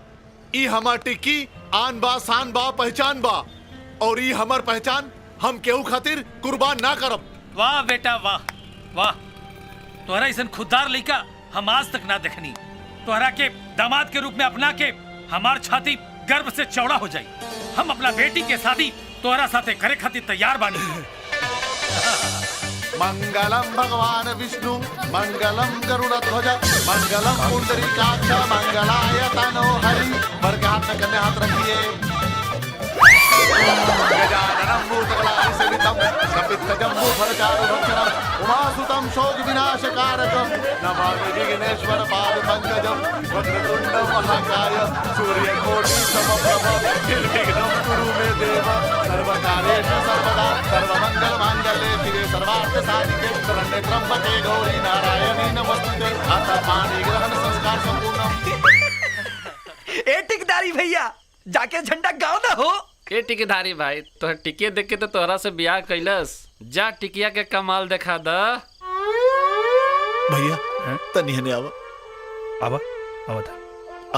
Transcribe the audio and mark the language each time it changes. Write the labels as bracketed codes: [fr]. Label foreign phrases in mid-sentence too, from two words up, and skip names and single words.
[bho] ई हमार टिक्की आन बा, शान बा, पहचान बा, और ई हमार पहचान हम केहू खातिर कुर्बान ना करब। वाह बेटा वाह वाह, तोहरा ऐसा खुददार लइका हम आज तक ना देखनी। तोहरा के दामाद के रूप में अपना के हमार छाती गर्व से चौड़ा हो जाई। हम अपना बेटी के शादी तोहरा साथे करे खातिर तैयार बानी। [sa] मंगलम भगवान विष्णु, मंगलम गरुड़ध्वज, मंगलम पुंडरीकाक्ष, मंगलाय तनो हरि। [bho] बर के हाथ में कन्या हाथ रखिए। [sa] गजाननं भूतगणाधिसेवितं, कपित्थजम्बूफलचारुभक्षणं, उमासुतं शोकविनाशकारकं, नमामि विघ्नेश्वर पादपङ्कजं। वक्रतुण्ड महाकाय, सूर्यकोटिसमप्रभ, निर्विघ्नं कुरु मे देव। सर्वकार्येषु सर्वदा, सर्वमङ्गलमाङ्गल्ये शिवे सर्वार्थसाधिके, शरण्ये त्र्यम्बके गौरी नारायणी नमोस्तुते। अथ पाणि ग्रहण संस्कार संपूर्णम्। [bho] ए टिकदारी भैया, जाके झंडा गाँव ना हो। ए टिकेदारी भाई, तोहर टिके देख के तो तोहरा से ब्याह कैलस। जा टिकिया के कमाल दिखा द। भैया तनी हने आवा, आवा आवा था।